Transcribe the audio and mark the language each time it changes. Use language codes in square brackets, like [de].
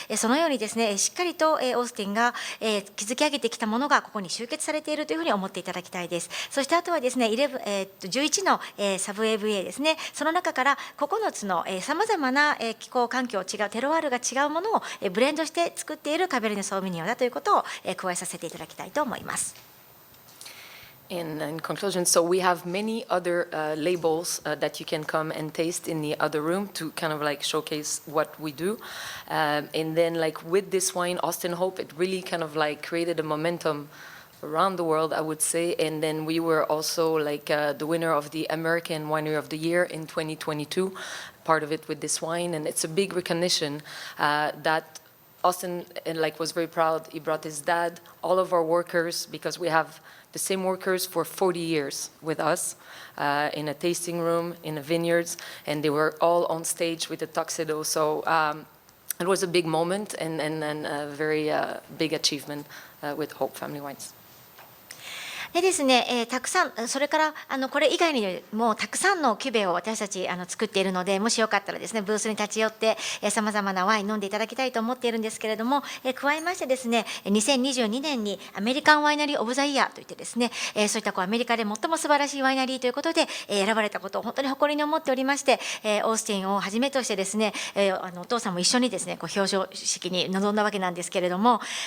[ja] そのようにですねしっかりとオースティンが築き上げてきたものがここに集結されているというふうに思っていただきたいです。そしてあとはですね11のサブ AVA ですね、その中から9つのさまざまな気候環境違うテロワールが違うものをブレンドして作っているカベルネ・ソービニョンだということを加えさせていただきたいと思います。 [en] In conclusion, so we have many other labels that you can come and taste in the other room to kind of like showcase what we do. And then like with this wine, Austin Hope, it really kind of like created a momentum around the world, I would say. And then we were also like the winner of the American Winery of the Year in 2022, part of it with this wine. And it's a big recognition that Austin was very proud. He brought his dad, all of our workers, because we have the same workers for 40 years with us in a tasting room, in the vineyards, and they were all on stage with the tuxedo. So it was a big moment and a very big achievement with Hope Family Wines. [ja] でですね、たくさんそれからこれ以外にもたくさんのキュベを私たち作っているので、もしよかったらですねブースに立ち寄ってさまざまなワイン飲んでいただきたいと思っているんですけれども、加えましてですね2022年にアメリカンワイナリー・オブ・ザ・イヤーといってですね、そういったアメリカで最も素晴らしいワイナリーということで選ばれたことを本当に誇りに思っておりまして、オースティンをはじめとしてですねお父さんも一緒にですね表彰式に臨んだわけなんですけれども、